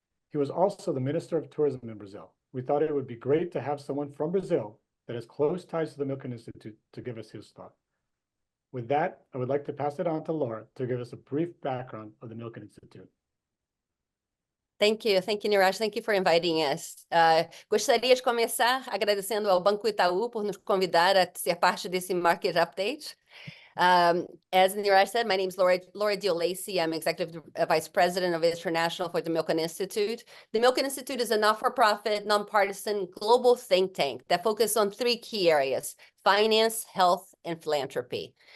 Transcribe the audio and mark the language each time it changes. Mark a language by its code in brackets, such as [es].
[en] He was also the Minister of Tourism in Brazil. We thought it would be great to have someone from Brazil that has close ties to the Milken Institute to give us his thought. With that, I would like to pass it on to Laura to give us a brief background of the Milken Institute. Thank you, Niraj. Thank you for inviting us. [pt] Gostaria de começar agradecendo ao Banco Itaú por nos convidar a ser parte desse Market Update. [en] As Niraj said, my name is Laura Deal-Lacey. I'm Executive Vice President of International for the Milken Institute. The Milken Institute is a not-for-profit, nonpartisan global think tank that focuses on three key areas: finance, health, and philanthropy.